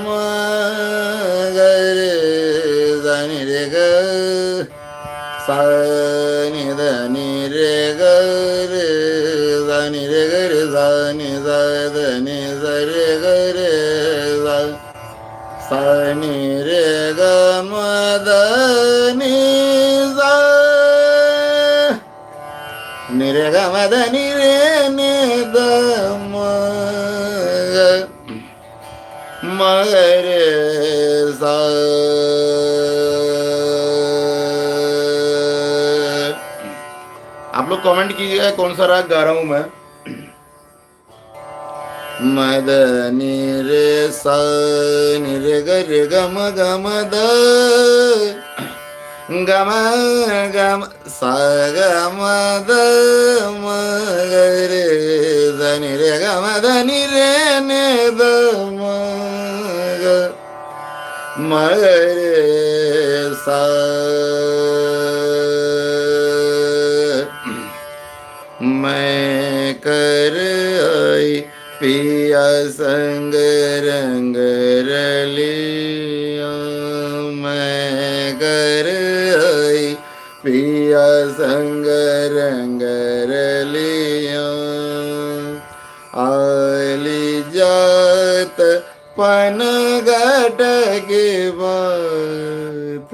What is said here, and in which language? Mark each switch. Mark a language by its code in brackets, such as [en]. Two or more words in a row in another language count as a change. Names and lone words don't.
[hi] ग रे सा नि रे ग सा नि ध नि रे ग रे सा नि रे ग रे सा नि सा ध नि सा रे ग रे सा सा नि रे ग म ध नि सा नि रे ग म ध नि रे नि ध म ग म ग रे सा। आप लोग कमेंट कीजिएगा कौन सा राग गा रहा हूं मैं। मद नि रे सा नि रे ग रे ग म ग म द ग म ग म सा ग म द म ग रे द नि रे ग म द नि रे ने द म ग म ग रे सा। मैं कर आई पिया संग रंग रलिया, मैं कर आई पिया संग रंग रलिया, आली जात पन घट के बात,